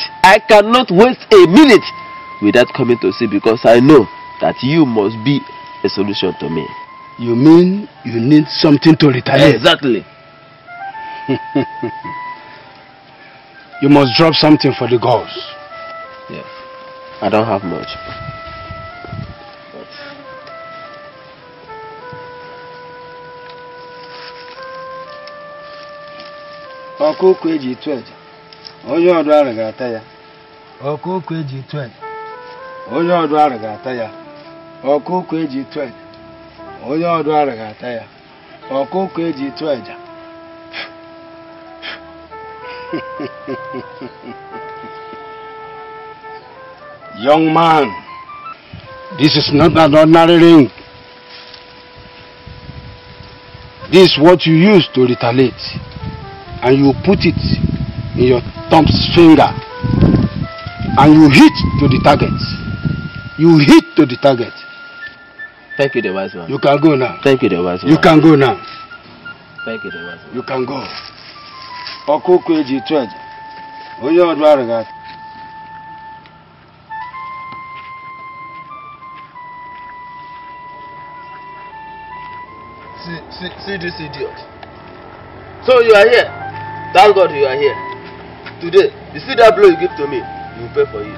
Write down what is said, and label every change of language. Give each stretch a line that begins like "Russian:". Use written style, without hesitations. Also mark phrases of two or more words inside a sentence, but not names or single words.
English: I cannot waste a minute without coming to see, because I know that you must be a solution to me. You mean you need something to retaliate? Exactly. You must drop something for the gods. Yes. I don't have much.
Igbo: Ọkụkọ eji tụ eje, onye ọdụ ara ga-ata ya. Ọkụkọ eji tụ eje, onye ọdụ ara ga-ata ya. Ọkụkọ eji tụ eje, onye ọdụ ara ga-ata ya. Ọkụkọ eji tụ eje.
English: Young man, this is not an ordinary ring. This is what you use to retaliate. And you put it in your thumb's finger and you hit to the target. You hit to the target. Thank you, the wise one. You can go now. Thank you, the wise one. You can go now. Thank you, the wise one. You can go.
Igbo: Ọkụkọ eji tụ eje, onye ọdụ ara ga-ata.
English: See this idiot. So you are here. Thank God you are here. Today, you see that blow you give to me, you will pay for it.